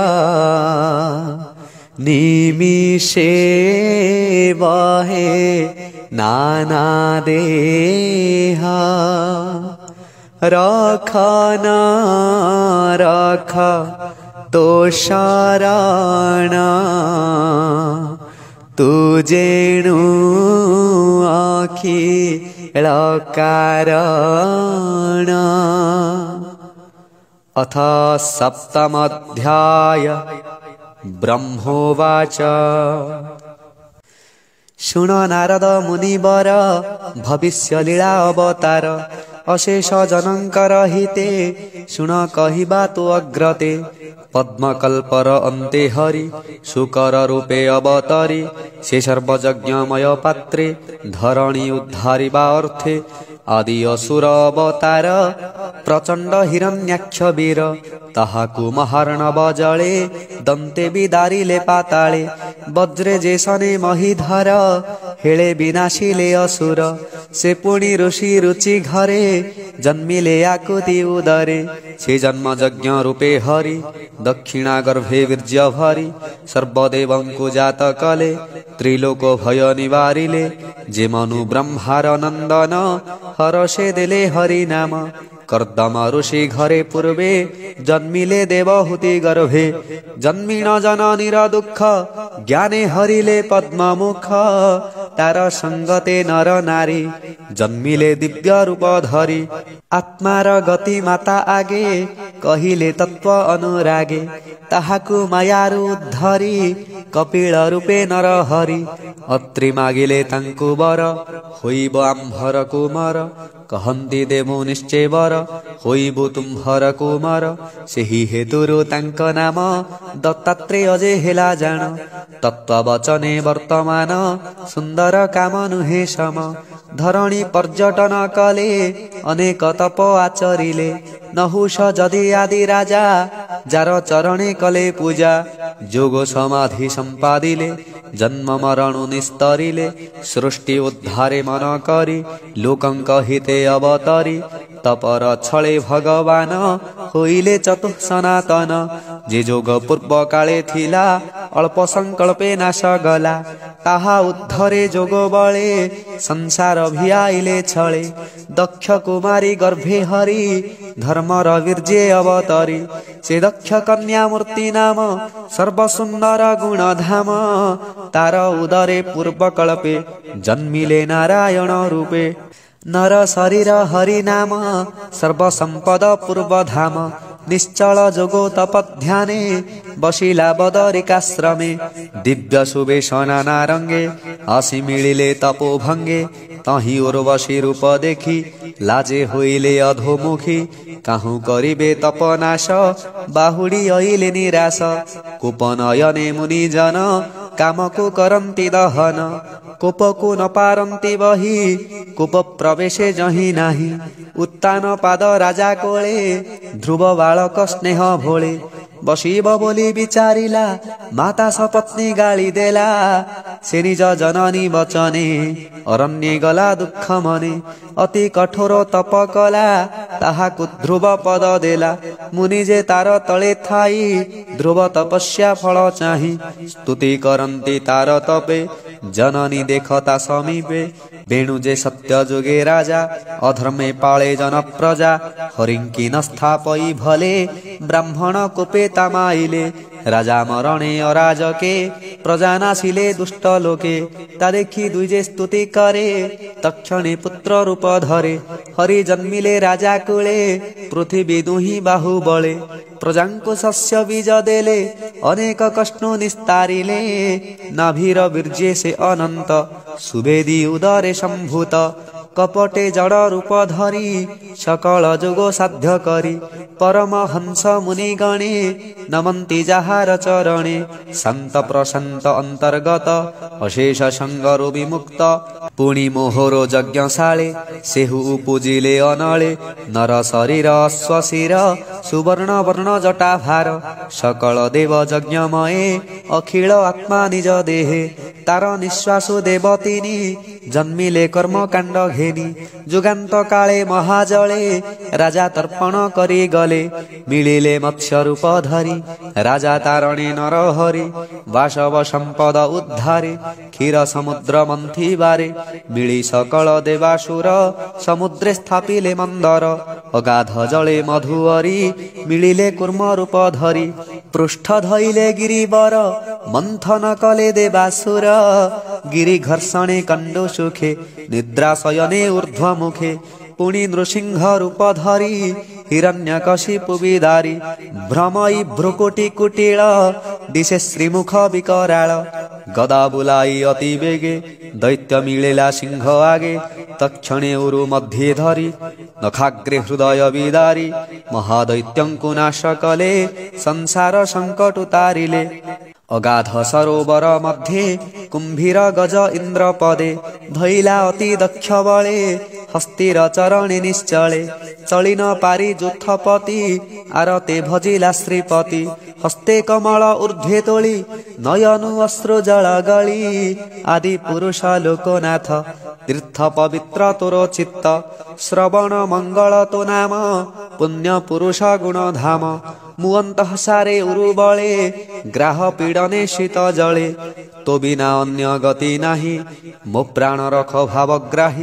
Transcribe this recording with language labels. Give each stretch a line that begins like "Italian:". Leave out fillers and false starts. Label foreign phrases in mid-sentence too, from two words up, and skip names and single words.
Odia: ନିମିଷେ ବହେ ନାନା ଦେହ ରଖ ନ ରଖ ତୋ ଶରଣ ତୁଜେଣୁ ଅଖିଳ କାରଣ।
Sanskrit: अथ सप्तमोऽध्याय ब्रह्मोवाच।
Odia: ଶୁଣ ନାରଦ ମୁନିବର ଭବିଷ୍ୟ ଲୀଳା ଅବତାର ଅଶେଷ ଜନକର ହିତେ ଶୁଣ କହିବା ତୋ ଅଗ୍ରତେ। ପଦ୍ମକଳ୍ପର ଅନ୍ତେ ହରି ଶୁକର ରୂପେ ଅବତରୀ ସେ ସର୍ବଯଜ୍ଞମୟ ପାତ୍ରେ ଧରଣୀ ଉଦ୍ଧାରିବା ଅର୍ଥେ ଆଦି ଅସୁର ଅବତାର ପ୍ରଚଣ୍ଡ ହିରଣ୍ୟାକ୍ଷ ବୀର ତାହାକୁ ମହାର୍ଣ୍ଣବ ଜଳେ ଦନ୍ତେ ବିଦାରିଲେ ପାତାଳେ ବଜ୍ରେ ଜେସନେ ମହୀଧର ହେଲେ ବିନାଶିଲେ ଅସୁର ସେ ପୁଣି ଋଷି ରୁଚି ଘରେ ଜନ୍ମିଲେ ଆକୁତି ଉଦରେ ସେ ଜନ୍ମ ଯଜ୍ଞ ରୂପେ ହରି ଦକ୍ଷିଣା ଗର୍ଭେ ବୀର୍ଯ୍ୟ ଭରି ସର୍ବଦେବଙ୍କୁ ଜାତ କଲେ ତ୍ରିଲୋକ ଭୟ ନିବାରିଲେ ଜେ ମନୁ ବ୍ରହ୍ମାର ନନ୍ଦନ ହରଷେ ଦେଲେ ହରି ନାମ କର୍ଦ୍ଦମ ଋଷି ଘରେ ପୂର୍ବେ ଜନ୍ମିଲେ ଦେବହୂତି ଗର୍ଭେ ଜନ୍ମିଣ ଜନନୀର ଦୁଖ ଜ୍ଞାନେ ହରିଲେ ପଦ୍ମମୁଖ ତାର ସଙ୍ଗତେ ନର ନାରୀ ଜନ୍ମିଲେ ଦିବ୍ୟ ରୂପ ଧରି ଆତ୍ମାର ଗତି ମାତା ଆଗେ କହିଲେ ତତ୍ତ୍ୱ ଅନୁରାଗେ ତାହାକୁ ମାୟାରୁ ଧରି କପିଳ ରୂପେ ନର ହରି ଅତ୍ରି ମାଗିଲେ ତାଙ୍କୁ ବର ହୋଇବ ଆମ୍ଭର କୁମାର କହନ୍ତି ଦେବୋ ନିଶ୍ଚୟ ବର ହୋଇବୁ ତୁମ୍ଭର କୁମାର ସେହି ହେତୁରୁ ତାଙ୍କ ନାମ ଦତ୍ତାତ୍ରେୟ ଜେ ହେଲା ଜାଣ ତତ୍ତ୍ୱ ବଚନେ ବର୍ତ୍ତମାନ ସୁନ୍ଦର କାମ ନୁହେ ସମ ଧରଣୀ ପର୍ଯ୍ୟଟନ କଲେ ଅନେକ ତପ ଆଚରିଲେ ନହୁଷ ଜଦି ଆଦି ରାଜା ଜାର ଚରଣେ କଲେ ପୂଜା ଜୋଗ ସମାଧି ସମ୍ପାଦିଲେ ଜନ୍ମ ମରଣୁ ନିସ୍ତରିଲେ ସୃଷ୍ଟି ଉଦ୍ଧାରେ ମନ କରି ଲୋକଙ୍କ ହିତେ ଅବତରି ତପର ଛଳେ ଭଗବାନ ହୋଇଲେ ଚତୁଃ ସନାତନ ଜେ ଜୋଗ ପୂର୍ବ କାଳେ ଥିଲା ଅଳ୍ପ ସଙ୍କଳ୍ପେ ନାଶ ଗଲା ତାହା ଉଦ୍ଧରେ ଜୋଗ ବଳେ ସଂସାର ଭିୟାଇଲେ ଛଳେ ଦକ୍ଷ କୁମାରୀ ଗର୍ଭେ ହରି ଧର୍ମର ବୀର୍ଯ୍ୟେ ଅବତରି ସେ ଦକ୍ଷ କନ୍ୟା ମୂର୍ତ୍ତି ନାମ ସର୍ବସୁନ୍ଦର ଗୁଣଧାମ ତାର ଉଦରେ ପୂର୍ବକଳ୍ପେ ଜନ୍ମିଲେ ନାରାୟଣ ରୂପେ ନର ଶରୀର ହରି ନାମ ସର୍ବସମ୍ପଦ ପୂର୍ବଧାମ ନିଶ୍ଚଳ ଜୋଗୋ ତପଧ୍ୟାନେ ବସିଲା ବଦରିକାଶ୍ରମେ ଦିବ୍ୟ ସୁବେଶ ନାନା ରଙ୍ଗେ ଆସି ମିଳିଲେ ତପୋ ଭଙ୍ଗେ ତହିଁ ଉର୍ବଶୀ ରୂପ ଦେଖି ଲାଜେ ହୋଇଲେ ଅଧୋମୁଖୀ କାହୁଁ କରିବେ ତପନାଶ ବାହୁଡି ଅଇଲେ ନିରାଶ କୂପନୟନେ ମୁନି ଜନ କାମକୋ କରନ୍ତି ଦହନ କୂପକୋ ନ ପାରନ୍ତି ବହି କୂପ ପ୍ରବେଶେ ଜହିଁ ନାହିଁ ଉତ୍ତାନ ପାଦ ରାଜା କୋଳେ ଧ୍ରୁବ ବାଳକ ସ୍ନେହ ଭୋଳେ ବସିବ ବୋଲି ବିଚାରିଲା ମାତା ସପତ୍ନୀ ଗାଳି ଦେଲା ସେ ନିଜ ଜନନୀ ବଚନେ ଅରଣ୍ୟେ ଗଲା ଦୁଖ ମନେ ଅତି କଠୋର ତପ କଲା ତାହାକୁ ଧ୍ରୁବ ପଦ ଦେଲା ମୁନି ଜେ ତାର ତଳେ ଥାଇ ଧ୍ରୁବ ତପସ୍ୟା ଫଳ ଚାହିଁ ସ୍ତୁତି କରନ୍ତି ତାର ତପେ ଜନନୀ ଦେଖନ୍ତା ସମୀପେ ବେଣୁ ଜେ ସତ୍ୟ ଜୁଗେ ରାଜା ଅଧର୍ମେ ପାଳେ ଜନ ପ୍ରଜା ହରିଙ୍କି ନ ସ୍ଥାପଇ ଭଲେ ବ୍ରାହ୍ମଣ କୂପେ ତାମାଇଲେ ରାଜା ମରଣେ ଅରାଜକେ ପ୍ରଜା ନାଶିଲେ ଦୁଷ୍ଟ ଲୋକେ ତା ଦେଖି ଦୁଇଜେ ସ୍ତୁତି କରେ ତକ୍ଷଣେ ପୁତ୍ର ରୂପ ଧରେ ହରି ଜନ୍ମିଲେ ରାଜା କୁଳେ ପୃଥ୍ୱୀ ଦୁହି ବାହୁ ବଳେ ପ୍ରଜାଙ୍କୋ ଶସ୍ୟ ବୀଜ ଦେଲେ ଅନେକ କଷ୍ଣ ନିସ୍ତାରିଲେ ନାଭୀର ବୀର୍ଯ୍ୟେ ସେ ଅନନ୍ତ ସୁବେଦୀ ଉଦରେ ସମ୍ଭୂତ କପଟେ ଜଡ଼ ରୂପ ଧରି ସକଳ ଜୋଗୋ ସାଧ୍ୟ କରି ପରମ ହଂସ ମୁନି ଗଣେ ନମନ୍ତି ଜାହାର ଚରଣେ ଶାନ୍ତ ପ୍ରଶାନ୍ତ ଅନ୍ତର୍ଗତ ଅଶେଷ ସଙ୍ଗରୋ ବିମୁକ୍ତ ପୁଣି ମୋହରୋ ଯଜ୍ଞଶାଳେ ସେହୁ ପୂଜିଲେ ଅନଳେ ନର ଶରୀର ଅଶ୍ୱଶିର ସୁବର୍ଣ୍ଣ ବର୍ଣ୍ଣ ଜଟା ଭାର ସକଳ ଦେବ ଯଜ୍ଞମୟେ ଅଖିଳ ଆତ୍ମା ନିଜ ଦେହେ ତାର ନିଶ୍ୱାସୁ ଦେବତିନି ଜନ୍ମିଲେ କର୍ମକାଣ୍ଡ ଘେନି ଜୁଗାନ୍ତ କାଳେ ମହାଜଳେ ରାଜା ତର୍ପଣ କରି ଗଲେ ମିଳିଲେ ମତ୍ସ୍ୟ ରୂପ ଧରି ରାଜା ତାରଣେ ନରହରି ବାସବ ସମ୍ପଦ ଉଦ୍ଧାରେ କ୍ଷୀର ସମୁଦ୍ର ମନ୍ଥି ବାରେ ମିଳି ସକଳ ଦେବାସୁର ସମୁଦ୍ରେ ସ୍ଥାପିଲେ ମନ୍ଦର ଅଗାଧ ଜଳେ ମଧୁବରି ମିଳିଲେ କୂର୍ମ ରୂପ ଧରି ପୃଷ୍ଠ ଧଇଲେ ଗିରିବର ମନ୍ଥନ କଲେ ଦେବାସୁର ଗିରି ଘର୍ଷଣେ କଣ୍ଡୋ ସୁଖେ ନିଦ୍ରା ଶୟନେ ଊର୍ଦ୍ଧ୍ୱମୁଖେ ପୁଣି ନୃସିଂହ ରୂପ ଧରି ହିରଣ୍ୟକଶିପୁ ବିଦାରି ଭ୍ରମଇ ଭ୍ରୁକୁଟୀ କୁଟିଳ ଦିଶେ ଶ୍ରୀମୁଖ ବିକରାଳ ଗଦା ବୁଲାଇ ଅତି ବେଗେ ଦୈତ୍ୟ ମିଳେଲା ସିଂହ ଆଗେ ତକ୍ଷଣେ ଉରୁ ମଧ୍ୟେ ଧରି ନଖାଗ୍ରେ ହୃଦୟ ବିଦାରି ମହାଦୈତ୍ୟଙ୍କୁ ନାଶ କଲେ ସଂସାର ସଙ୍କଟ ଉତାରିଲେ ଅଗାଧ ସରୋବର ମଧ୍ୟେ କୁମ୍ଭୀର ଗଜ ଇନ୍ଦ୍ର ପଦେ ଧଇଲା ଅତି ଦକ୍ଷ ବଳେ ହସ୍ତିର ଚରଣେ ନିଶ୍ଚଳେ ଚଳି ନ ପାରି ଜୁଥପତି ଆରତେ ଭଜିଲା ଶ୍ରୀପତି ହସ୍ତେ କମଳ ଊର୍ଦ୍ଧ୍ୱେ ତୋଳି ନୟନୁ ଅଶ୍ରୁ ଜଳ ଗଳି ଆଦି ପୁରୁଷ ଲୋକନାଥ ତୀର୍ଥ ପବିତ୍ର ତୋର ଚିତ୍ତ ଶ୍ରବଣ ମଙ୍ଗଳ ତୋ ନାମ ପୁଣ୍ୟ ପୁରୁଷ ଗୁଣ ଧାମ ମୁଅନ୍ତ ସାରେ ଉରୁବଳେ ଗ୍ରାହ ପୀଡ଼ନେ ଶୀତ ଜଳେ ତୋ ବିନା ଅନ୍ୟ ଗତି ନାହିଁ ମୋ ପ୍ରାଣ ରଖ ଭାବଗ୍ରାହୀ